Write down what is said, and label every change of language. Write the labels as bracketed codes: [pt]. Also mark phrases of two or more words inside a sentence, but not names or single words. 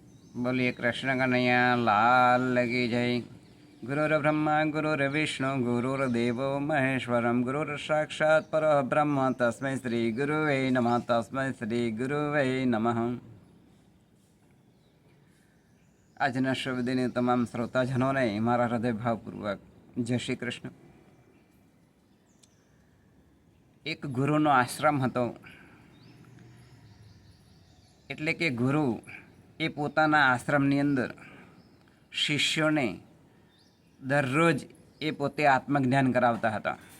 [hi] बोलिए कृष्ण कन्हैया लाल की जय। [sa] गुरुर्ब्रह्मा गुरुर्विष्णु गुरुर्देवो महेश्वरम गुरुर साक्षात् परब्रह्म तस्मै श्री गुरुवे नमः तस्मै श्री गुरुवे नमः। [gu] આજના શબ્દની તમામ શ્રોતાજનોને મારા હૃદયભાવપૂર્વક જય શ્રી કૃષ્ણ। એક ગુરુનો આશ્રમ હતો, એટલે કે ગુરુ એ પોતાના આશ્રમની અંદર શિષ્યોને દરરોજ એ પોતે આત્મજ્ઞાન કરાવતા હતા।